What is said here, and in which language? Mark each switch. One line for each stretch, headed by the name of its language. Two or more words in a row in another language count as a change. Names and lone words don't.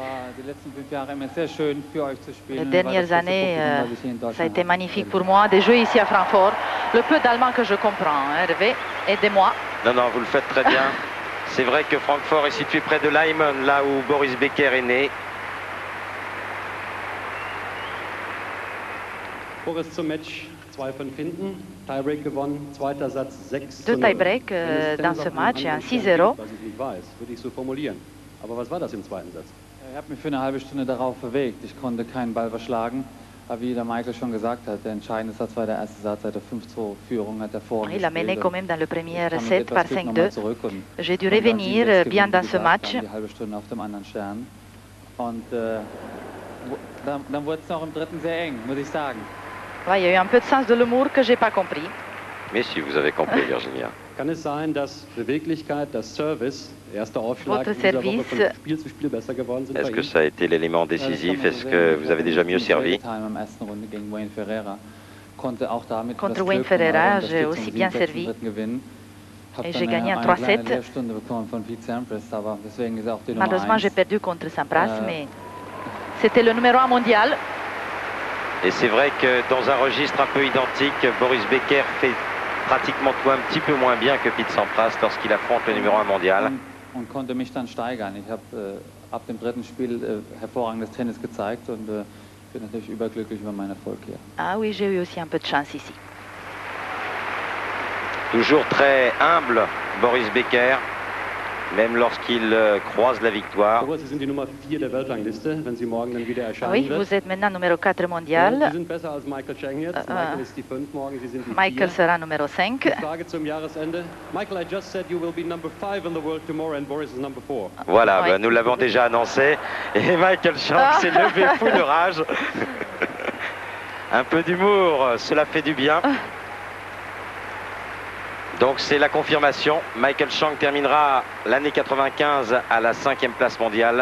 French: Les dernières années, ça a été magnifique pour moi de jouer ici à Francfort. Le peu d'allemand que je comprends, Hervé, aidez-moi. Non, vous le faites très bien. C'est vrai que Francfort est situé près de Leimen, là où Boris Becker est né.
German: Boris zum Match, 2 von Finden, Tiebreak gewonnen, zweiter Satz 6.
French: Deux tie-break dans ce match, un 6-0.
German: Was ich nicht weiß, würde ich so formulieren. Aber was war das im zweiten Satz? Ich habe mich für eine halbe Stunde darauf bewegt. Ich konnte keinen Ball verschlagen. Aber wie der Michael schon gesagt hat, der entscheidende Satz war der erste Satz, der 5-2 Führung hat er vorne.
French: Il a mené quand même dans le premier set par 5-2. J'ai dû revenir bien dans ce match.
German: Die halbe Stunde auf dem anderen Stern. Und dann wurde es noch im dritten sehr eng, muss ich sagen.
French: Ouais, il y a eu un peu de sens de l'humour que j'ai pas compris. Mais si vous avez compris, Virginia.
German: Kann es sein, dass Beweglichkeit, das Service, erster Aufschlag
French: Votre service,
German: von Spiel zu Spiel besser geworden sind?
French: Est-ce que ça a été l'élément décisif? Est-ce que vous avez déjà mieux servi? Contre Wayne Ferreira, j'ai aussi bien servi. Et j'ai gagné en 3-7. Malheureusement, j'ai perdu contre Sampras, mais c'était le numéro 1 mondial. Et c'est vrai que dans un registre un peu identique, Boris Becker fait pratiquement tout un petit peu moins bien que Pete Sampras lorsqu'il affronte le numéro 1 mondial.
German: Und konnte mich dann steigern. Ich habe ab dem dritten Spiel hervorragendes Tennis gezeigt und bin natürlich überglücklich über meinen Erfolg hier.
French: Ah oui, j'ai eu aussi un peu de chance ici. Toujours très humble, Boris Becker, même lorsqu'il croise la victoire.
German: Boris, Sie sind die Nummer 4 der Weltrangliste, wenn Sie morgen dann wieder erscheinen
French: Oui,
German: wird.
French: vous êtes maintenant numéro 4
German: Sie
French: mondial.
German: sind besser als Michael Chang jetzt. Michael ist die 5 morgen, Sie sind die 4.
French: Michael sera numéro 5.
German: Frage zum Jahresende. Michael,
English: I just said you will be number 5 in the world tomorrow and Boris is number 4.
French: Voilà, Oui. ben, nous l'avons déjà annoncé. Et Michael Shank s'est levé fou de rage. Un peu d'humour, cela fait du bien. Donc c'est la confirmation. Michael Shank terminera l'année 95 à la 5e place mondiale.